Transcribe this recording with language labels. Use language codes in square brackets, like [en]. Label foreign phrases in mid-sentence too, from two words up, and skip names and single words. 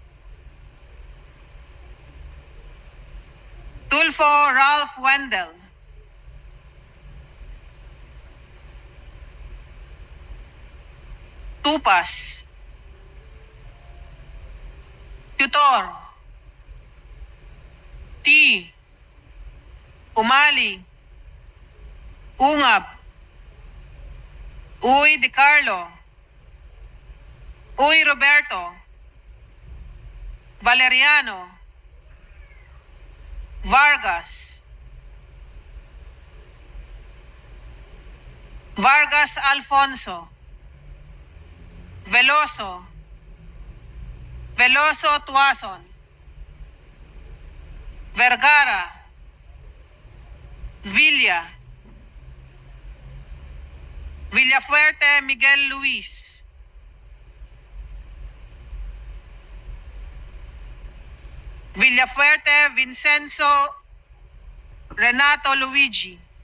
[tl] Tulfo Ralph Wendell, Tupas, Tutor, T, Umali, Ungab, Uy De Carlo, Uy Roberto, Valeriano, Vargas, Vargas Alfonso, Veloso, Veloso Tuason, Vergara, Villa, Villafuerte Miguel Luis, Villafuerte Vincenzo Renato Luigi,